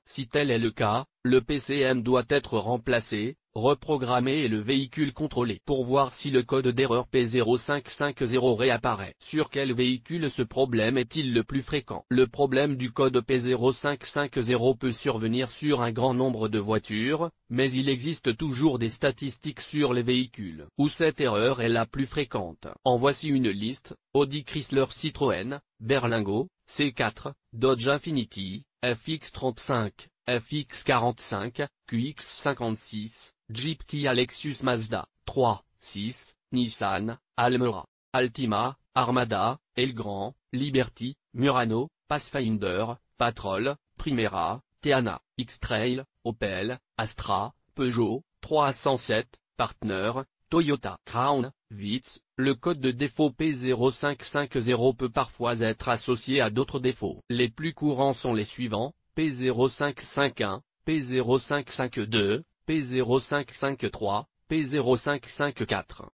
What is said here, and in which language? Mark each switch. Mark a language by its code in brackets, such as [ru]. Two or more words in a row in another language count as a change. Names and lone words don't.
[fr] Si tel est le cas, le PCM doit être remplacé, reprogrammé et le véhicule contrôlé pour voir si le code d'erreur P0550 réapparaît. Sur quel véhicule ce problème est-il le plus fréquent? Le problème du code P0550 peut survenir sur un grand nombre de voitures, mais il existe toujours des statistiques sur les véhicules où cette erreur est la plus fréquente. En voici une liste: Audi, Chrysler, Citroën, Berlingo, C4, Dodge Infiniti, FX35, FX45, QX56, Jeep, Kia, Lexus, Mazda 3, 6, Nissan, Almera, Altima, Armada, Elgrand, Liberty, Murano, Pathfinder, Patrol, Primera, Teana, X-Trail, Opel, Astra, Peugeot 307, Partner, Toyota Crown, Vitz. Le code de défaut P0550 peut parfois être associé à d'autres défauts. Les plus courants sont les suivants: P0551, P0552, P0553, P0554.